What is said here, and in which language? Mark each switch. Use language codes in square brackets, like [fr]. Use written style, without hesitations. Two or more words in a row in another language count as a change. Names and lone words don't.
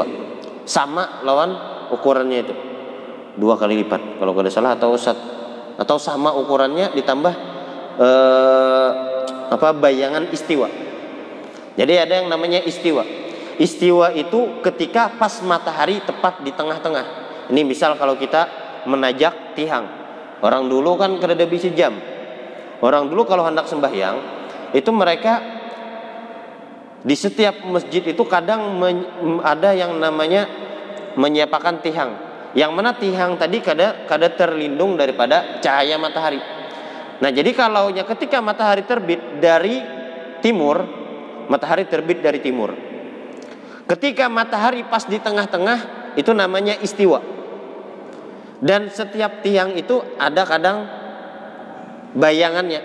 [id] Sama lawan ukurannya itu 2 kali lipat kalau tidak salah, atau sama ukurannya ditambah bayangan istiwa. Jadi ada yang namanya istiwa. Istiwa itu ketika pas matahari tepat di tengah-tengah. Ini misal kalau kita menajak tihang. Orang dulu kan kada bisa jam. Orang dulu kalau hendak sembahyang itu mereka di setiap masjid itu kadang ada yang namanya menyiapkan tihang. Yang mana tihang tadi kada terlindung daripada cahaya matahari. Nah, jadi kalau ketika matahari terbit dari timur, matahari terbit dari timur. Ketika matahari pas di tengah-tengah, itu namanya istiwa. Dan setiap tiang itu ada kadang bayangannya.